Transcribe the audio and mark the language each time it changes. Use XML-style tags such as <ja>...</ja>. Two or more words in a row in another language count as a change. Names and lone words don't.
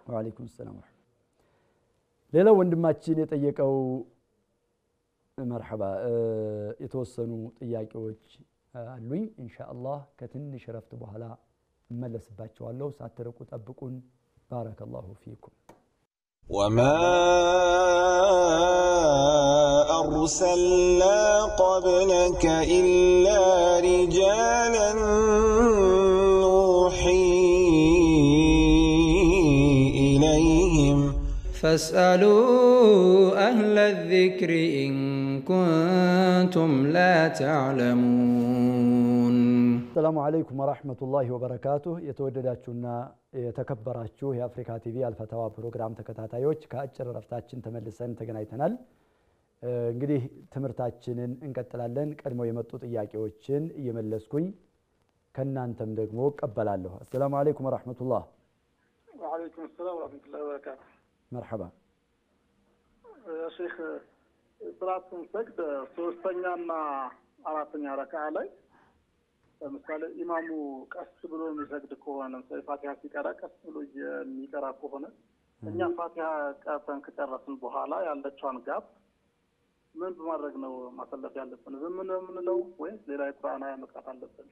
<ar>وعليكم السلام</ar> <am>ሌላ ወንድማችን የጠየቀው መርሐባ የተወሰኑ ጥያቄዎች አሉኝ ኢንሻአላህ ከትንሽ ረፍት በኋላ መለስባቸዋለሁ ሳትርቁ ጠብቁን</am> <ar>بارك الله فيكم وما أرسلنا قبلك إلا رجالا نوحي إليهم فاسألوا أهل الذكر إن كنتم لا تعلمون السلام عليكم ورحمة الله وبركاته</ar> <am>يتودداتنا የተከበራችሁ የአፍሪካ ቲቪ አልፈታዋ ፕሮግራም ተከታታዮች ከአጭር ረፍታችን ተመልሰን ተገናኝተናል እንግዲህ ትምርታችንን እንቀጥላለን ቀድሞ የመጡ ጥያቄዎችን እየመለስኩኝ ከናንተም ደግሞ ቀበላለሁ</am> <ar>السلام عليكم ورحمة الله وعليكم السلام ورحمة الله وبركاته مرحبا يا شيخ صلاة سجد</ar> <am>ሶስተኛና አራተኛ ረካዓ ላይ ለምሳሌ ኢማሙ ቀስ ብሎ የሚሰግድ ከሆነ ለምሳሌ ፋቲሃ ሲቀራ ቀስ ብሎ የሚቀራ ከሆነ እኛ ፋቲሃ ቀርተን ከጨረስን በኋላ ያለችውን ጋፕ ምን በማድረግ ነው ማሰለፍ ያለብን ዝም ነው የምንለው ወይስ ሌላ የቁርአን አያ መቅራት አለብን</am>